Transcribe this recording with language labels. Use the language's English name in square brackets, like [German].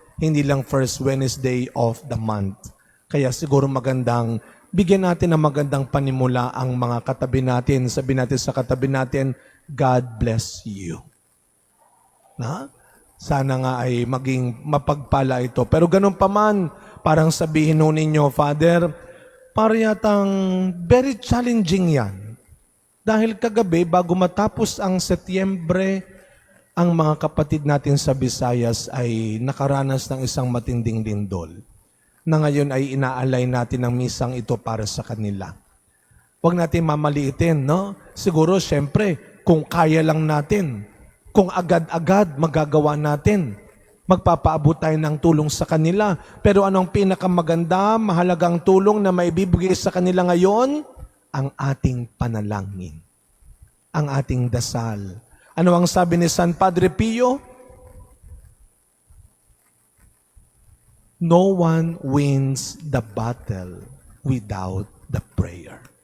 [Filipino] Hindi lang [English] first Wednesday of the month. [Filipino] Kaya siguro magandang bigyan natin ng magandang panimula ang mga katabi natin. Sabihin natin sa katabi natin, [English] God bless you. [Filipino] Na? Sana nga ay maging mapagpala ito. Pero ganun pa man, parang sabihin nun ninyo, Father, para yatang [English] very challenging [Filipino] yan. Dahil kagabi, bago matapos ang Setyembre, ang mga kapatid natin sa Visayas ay nakaranas ng isang matinding lindol na ngayon ay inaalay natin ang misang ito para sa kanila. Huwag natin mamaliitin, no? Siguro, syempre, kung kaya lang natin, kung agad-agad magagawa natin, magpapaabot tayo ng tulong sa kanila. Pero anong pinakamaganda, mahalagang tulong na maibibigay sa kanila ngayon? Ang ating panalangin. Ang ating dasal. Ano ang sabi ni San Padre Pio? [English] No one wins the battle without the prayer.